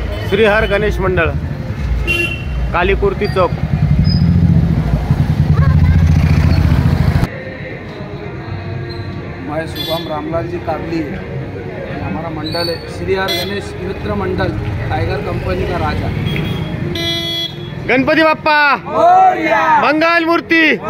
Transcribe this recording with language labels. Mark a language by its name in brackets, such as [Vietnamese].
[Marathi] श्रीहर गणेश मंडळ, कालीकुर्ती चौक. [Hindi] मैं शुभम रामलाल जी काबली है. हमारा मंडल है श्रीहर गणेश मित्र मंडल, टाइगर कंपनी का राजा. [Marathi] गणपती बाप्पा मंगल मूर्ती.